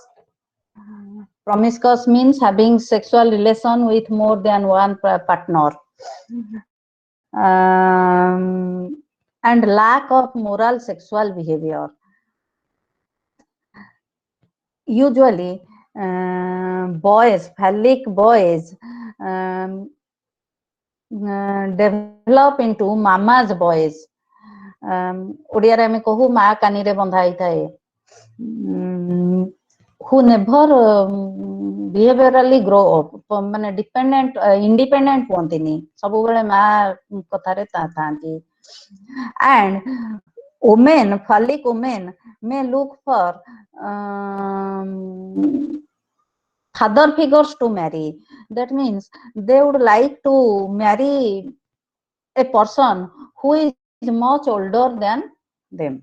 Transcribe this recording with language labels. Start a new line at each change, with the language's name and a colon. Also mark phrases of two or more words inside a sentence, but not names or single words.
English: Promiscuous means having sexual relation with more than one partner, and lack of moral sexual behavior. Usually, boys, phallic boys, develop develop into mama's voice.
Odia: ଓଡ଼ିଆରେ ଆମେ କହୁ ମା କାନିରେ ବନ୍ଧା ହେଇଥାଏ,
English: who never behaviorally grow up, ମାନେ dependent independent
Odia: ହୁଅନ୍ତିନି, ସବୁବେଳେ ମା କଥାରେ ଥାଆନ୍ତି.
English: And women, phallic women may look for father figures to marry. That means they would like to marry a person who is much older than them.